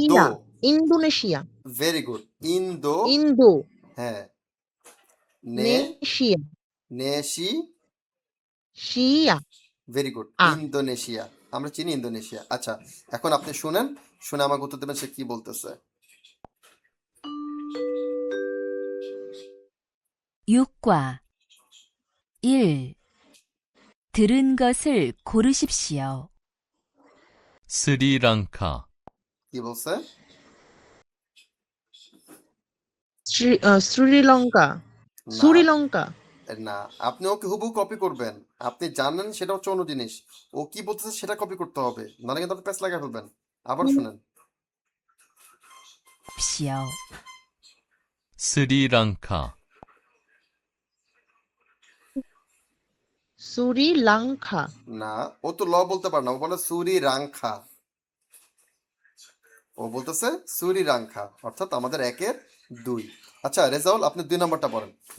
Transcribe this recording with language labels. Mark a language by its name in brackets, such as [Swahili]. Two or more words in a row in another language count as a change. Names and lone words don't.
[Bangla] শিয়া ইন্দোনেশিয়া ভেরি গুড ইন্দো ইন্দো হ্যাঁ নে নেশিয়া নেশি শিয়া ভেরি গুড আ ইন্দোনেশিয়া আমরা চিনি ইন্দোনেশিয়া আচ্ছা এখন আপনি শুনেন শুনে আমাকে উত্তর দেবেন সে কি বলতেছে [Korean] 6과 1. 들은 것을 고르십시오. 스리랑카, [Bangla] কি বলছে শ্রীলঙ্কা না শ্রীলঙ্কা না আপনি ওকে হুবহু কপি করবেন আপনি জানেন সেটা হচ্ছে অন্য জিনিস ও কি বলতেছে সেটা কপি করতে হবে নাহলে কিন্তু আপনি প্যাচ লাগিয়ে ফেলবেন আবার শুনেন [Korean] 십시오. 스리랑카, [Bangla] শ্রীলঙ্কা না ও তো ল বলতে পারে না ও বলে সুরি রাংখা ও বলতেছে সুরি রাংখা অর্থাৎ আমাদের 1-এর 2 আচ্ছা রেজাউল আপনি 2 নম্বরটা পড়েন